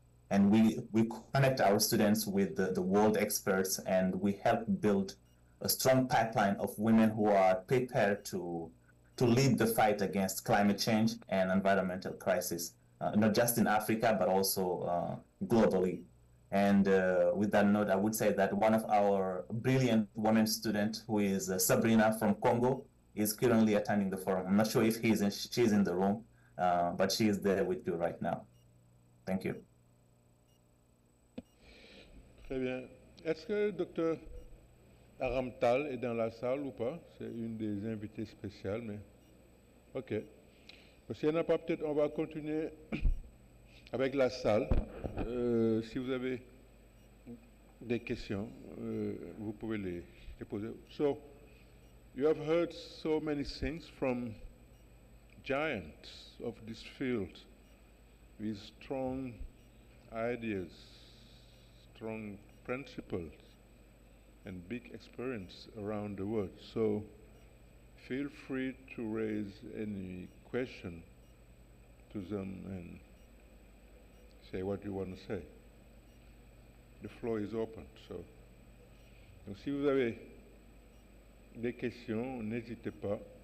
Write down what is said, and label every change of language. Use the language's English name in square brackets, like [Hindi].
[English] And we connect our students with the world experts, and we help build a strong pipeline of women who are prepared to lead the fight against climate change and environmental crisis, not just in Africa, but also globally. And with that note, I would say that one of our brilliant women students, who is Sabrina from Congo, is currently attending the forum. I'm not sure if she's in the room, but she is there with you right now. Thank you. [French] Très bien. Est-ce que le docteur Aramtal est dans la salle ou pas? C'est une des invitées spéciales, mais... OK. S'il n'y en a pas, peut-être on va continuer avec la salle. Si vous avez des questions, vous pouvez les poser. [English] So, you have heard so many things from giants of this field. with strong ideas, strong principles, and big experience around the world. So feel free to raise any question to them and say what you want to say. The floor is open. [French] Donc si vous avez des questions, n'hésitez pas.